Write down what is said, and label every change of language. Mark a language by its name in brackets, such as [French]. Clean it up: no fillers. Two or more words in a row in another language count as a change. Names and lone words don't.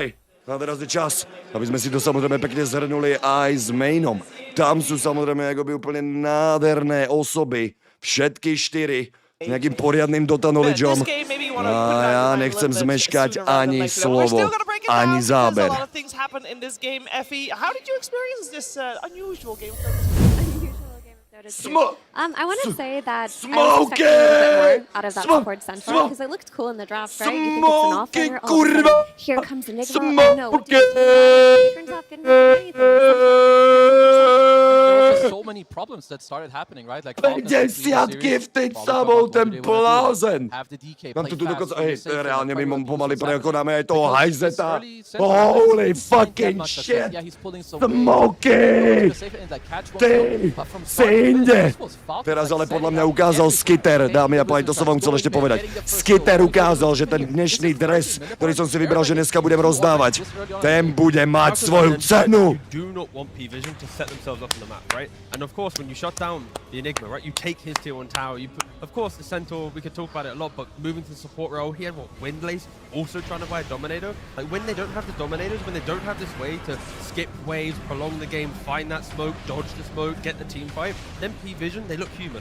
[Slovak] A teraz je čas, aby sme si to samozrejme pekne zhrnuli aj s mainom. Tam sú samozrejme akoby úplne nádherné osoby. Všetky 4. S nejakým poriadnym Dota knowledgeom. A ja nechcem zmeškať ani slovo, ani záber. [English] A lot of things happen in this game. Effie, how did you experience this unusual game? I want to say that I was expecting a little bit more out of that support centaur because it looked cool in the draft, right? You think it's an off-laner, all of a sudden, here comes Nigma. Oh no, what do you do? Turns out didn't do anything. There were just so many problems that started happening, right? Like [Slovak] 50 gifted samou, ten blázen. Mám tu dokonca, reálne my pomaly prekonáme aj toho Hajzeta. [English] Holy fucking shit! Smokey! [Slovak] Ty si inde! Teraz ale podľa mňa ukázal Skitter, dámy a páni, to som vám chcel ešte povedať. Skitter ukázal, že ten dnešný dres, ktorý som si vybral, že dneska budem rozdávať, ten bude mať svoju cenu. [English] And of course, when you shut down the Enigma, right, you take his tier 1 tower. You put, of course, the Centaur, we could talk about it a lot, but moving to the support role, he had what, Windlace, also trying to buy a Dominator. Like, when they don't have the Dominators, when they don't have this way to skip waves, prolong the game, find that smoke, dodge the smoke, get the team fight, then P-Vision, they look human.